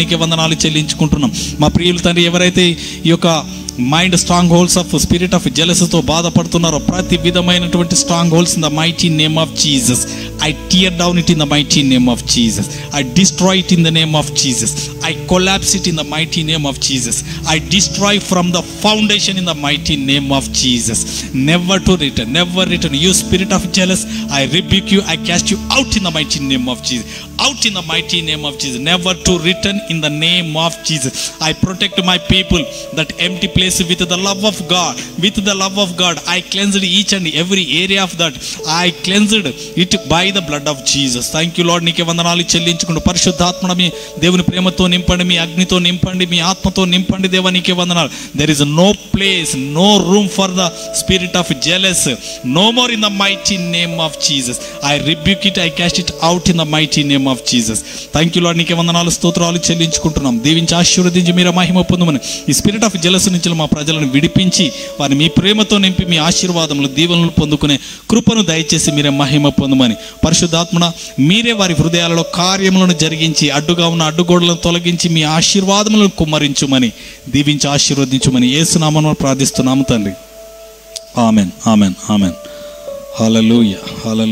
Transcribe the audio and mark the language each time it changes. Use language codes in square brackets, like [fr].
[te] నీకే వందనాలు చెల్లించుకుంటున్నాం. మా ప్రియులు తండ్రి ఎవరైతే ఈ యొక్క [en] mind strong holds of spirit of జెలసీతో [te] బాధపడుతున్నారో, ప్రతి విధమైనటువంటి [en] Strong holds in the mighty name of Jesus I tear down it in the mighty name of Jesus. I destroy it in the name of Jesus. I collapse it in the mighty name of Jesus. I destroy from the foundation in the mighty name of Jesus. Never to return, never return. You spirit of jealous, I rebuke you, I cast you out in the mighty name of Jesus. Out in the mighty name of Jesus. Never to return in the name of Jesus. I protect my people, that empty place with the love of God. With the love of God, I cleansed each and every area of that. I cleansed it by the blood of Jesus. Thank you Lord. [te] నీకే వందనాలు చెల్లించుకుంటూ పరిశుద్ధాత్మను మీ దేవుని ప్రేమతో నింపండి, మీ అగ్నితో నింపండి, మీ ఆత్మతో నింపండి దేవా. నీకే వందనాలు. [en] There is no place, no room for the spirit of jealous. No more in the mighty name of Jesus. I rebuke it, I cast it out in the mighty name of Jesus. Thank you Lord. [te] నీకే వందనాలు, స్తోత్రాలు చెల్లించుకుంటున్నాం. దీవించి ఆశీర్వదించి మీరు మహిమ పొందమని ఈ [en] spirit of jealous [te] నుంచి మా ప్రజలను విడిపించి వారిని మీ ప్రేమతో నింపి మీ ఆశీర్వాదములు, దీవెనలు పొందుకునే కృపను దయచేసి మీరే మహిమ పొందమని పరిశుద్ధాత్మన మీరే వారి హృదయాలలో కార్యములను జరిగించి అడ్డుగా ఉన్న అడ్డుగోడలను తొలగించి మీ ఆశీర్వాదములను కుమ్మరించుమని దీవించి ఆశీర్వదించుమని యేసు నామములో ప్రార్థిస్తున్నాము తండ్రి. Amen, amen, amen. హల్లెలూయా, హల్లెలూయా.